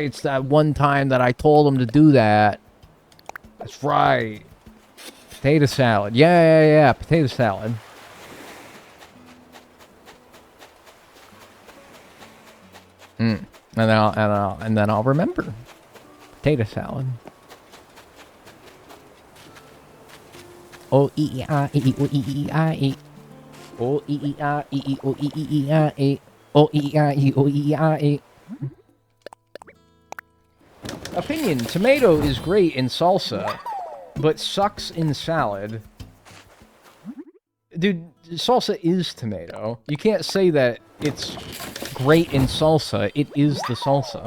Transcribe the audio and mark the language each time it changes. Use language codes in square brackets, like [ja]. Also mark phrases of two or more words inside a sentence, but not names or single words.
[en] It's that one time that I told them to do that. That's right. Potato salad. Yeah. Potato salad. And then I'll remember. Potato salad. O E E I E O E E I E. O E E I E O E E I E. O E I E O E I E. Opinion: tomato is great in salsa, but sucks in salad. Dude, salsa is tomato. You can't say that it's great in salsa. It is the salsa.